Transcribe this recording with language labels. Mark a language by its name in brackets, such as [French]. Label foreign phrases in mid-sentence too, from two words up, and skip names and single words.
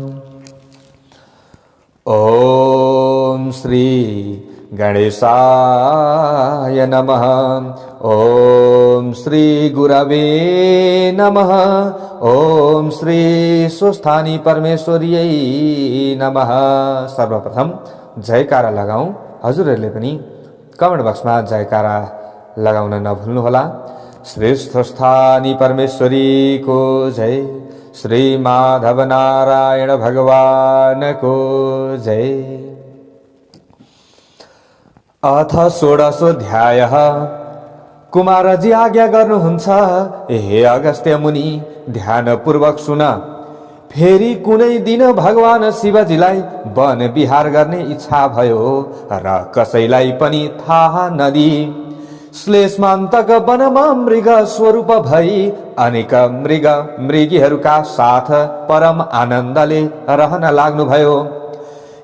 [Sanskrit] ओम श्री गणेशाय नमः। ओम श्री गुरवे नमः। ओम श्री स्वस्थानी परमेश्वर्यै नमः। [Nepali] सर्वप्रथम जयकारा लगाऊं। हजुरहरूले पनि कमेन्ट बक्समा जयकारा लगाउन नभुल्नुहोला। श्री स्वस्थानी परमेश्वरी को जय। श्री माधव नारायण भगवान को जय। [Sanskrit] अथ षोडशोऽध्यायः। [Nepali] कुमारजी आज्ञा गर्नुहुन्छ, हे अगस्त्य मुनि ध्यानपूर्वक सुन। फेरि कुनै दिन भगवान शिवजीलाई वन विहार गर्ने इच्छा भयो र कसैलाई पनि थाहा नदिई श्लेषमान्तक वनमा मृग स्वरूप भई अनेक मृगीहरूका साथ परम आनन्दले रहन लाग्नुभयो।